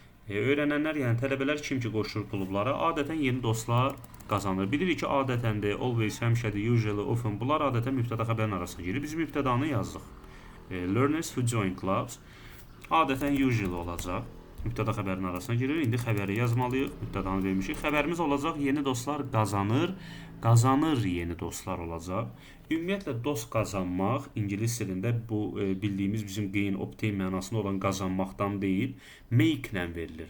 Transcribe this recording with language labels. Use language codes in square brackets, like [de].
[az] Öyrənənlər, yəni tələbələr kim ki qoşulur klublara, adətən yeni dostlar qazanır. Bilirik ki, adətəndir, always, həmişədir, usually, often. Bunlar adətən mübtəda xəbərin arasına girir. Biz mübtədanı yazdıq. [en] Learners who join clubs. [az] Adətən usually olacaq. Mübtəda xəbərin arasına girir. İndi xəbəri yazmalıyıq. Mübtədanı vermişik. Xəbərimiz olacaq, yeni dostlar qazanır yeni dostlar olacaq. Ümumiyyətlə, dost qazanmaq ingilis dilində bu bildiyimiz bizim gain, obtain mənasında olan qazanmaqdan deyil, make ilə verilir.